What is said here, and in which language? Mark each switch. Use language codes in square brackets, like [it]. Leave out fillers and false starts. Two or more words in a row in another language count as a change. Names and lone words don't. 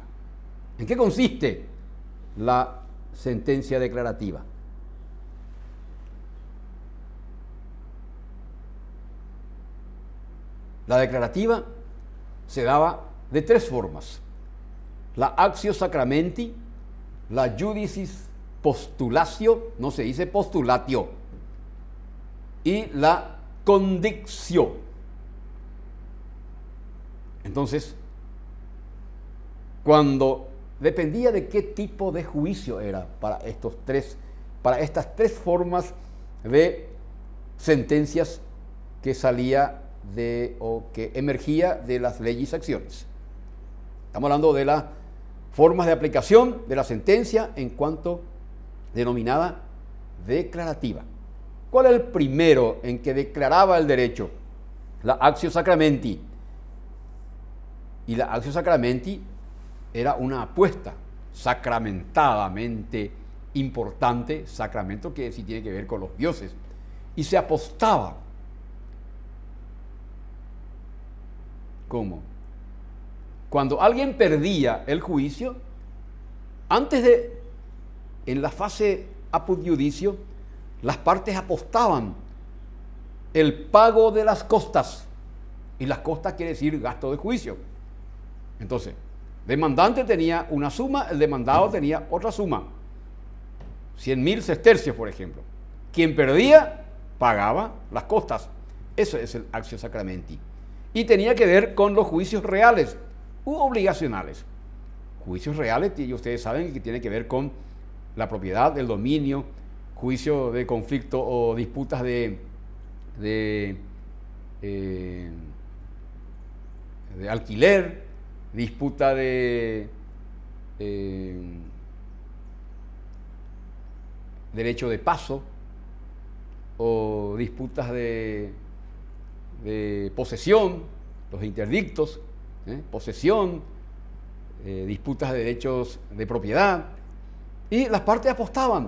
[es] ¿En qué consiste la sentencia declarativa? La declarativa se daba de 3 formas: la [la] actio sacramenti, [es] la [la] judicis postulatio, [es] no se dice postulatio, y la condictio. Entonces, cuando dependía de qué tipo de juicio era para estas tres formas de sentencias que salía o que emergía de las [la] legis actionis. [es] Estamos hablando de las formas de aplicación de la sentencia en cuanto denominada declarativa. ¿Cuál es el primero en que declaraba el derecho? [la] La actio sacramenti. [es] Y la [la] actio sacramenti [es] era una apuesta sacramentadamente importante. Sacramento que sí tiene que ver con los dioses. Y se apostaba. ¿Cómo? Cuando alguien perdía el juicio, en la fase [la] apud iudicio, [es] las partes apostaban el pago de las costas. Y las costas quiere decir gasto de juicio. Entonces, demandante tenía una suma, el demandado tenía otra suma. 100.000 sestercios, por ejemplo. Quien perdía, pagaba las costas. Eso es el [la] actio sacramenti. [es] y tenía que ver con los juicios reales u obligacionales. Juicios reales, y ustedes saben que tiene que ver con la propiedad, el dominio, juicio de conflicto o disputas de alquiler, disputa de derecho de paso o disputas de posesión, los interdictos, posesión, disputas de derechos de propiedad, y las partes apostaban.